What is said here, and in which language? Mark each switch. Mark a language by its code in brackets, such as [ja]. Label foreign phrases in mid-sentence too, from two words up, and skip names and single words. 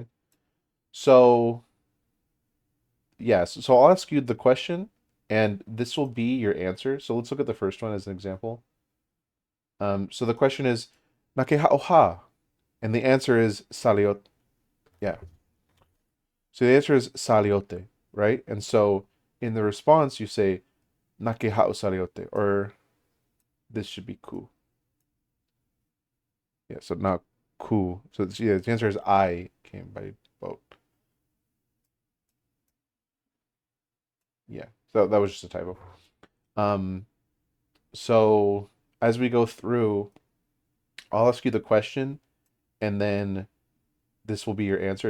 [en] So yes, so I'll ask you the question, and this will be your answer. So let's look at the first one as an example. So the question is, [to] Nakeha oha? [en] And the answer is saliot. Yeah. So the answer is saliote, right? And so in the response, you say, [to] Nakeha o saliote, [en] or this should be ku. Yeah, so not ku. So yeah, the answer is I came by boat. Yeah. So that was just a typo. Um, so as we go through, I'll ask you the question, and then this will be your answer.